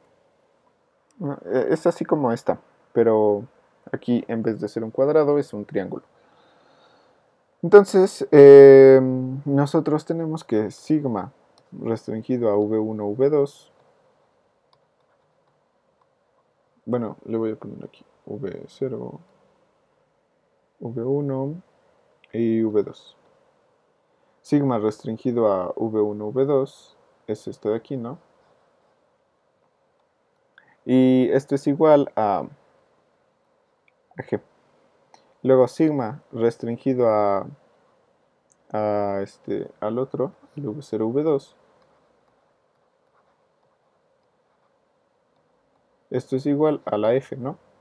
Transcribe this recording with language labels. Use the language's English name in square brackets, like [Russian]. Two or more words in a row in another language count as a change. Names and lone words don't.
[Spanish] Es así como esta, pero aquí en vez de ser un cuadrado es un triángulo. Entonces, nosotros tenemos que sigma restringido a v1, v2. Bueno, le voy a poner aquí v0, v1 y v2. sigma restringido a v1, v2 es esto de aquí, ¿no? Y esto es igual a G. Luego sigma restringido al otro, el v0, v2. Esto es igual a la f, ¿no?